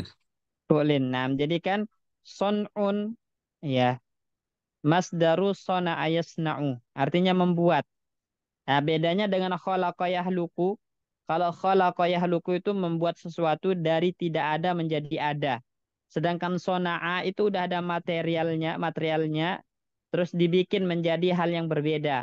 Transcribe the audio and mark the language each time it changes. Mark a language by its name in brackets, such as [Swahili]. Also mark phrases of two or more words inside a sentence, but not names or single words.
[Indonesian] Fu'lin. Nah, jadi kan son'un. Ya. [Arabic] مصدر صنع يصنع. [Indonesian] Artinya membuat. Nah, bedanya dengan [Arabic] خلق يخلق. [Indonesian] Kalau [Arabic] خلق يخلق [Indonesian] itu membuat sesuatu dari tidak ada menjadi ada. Sedangkan sona'a itu udah ada materialnya, terus dibikin menjadi hal yang berbeda.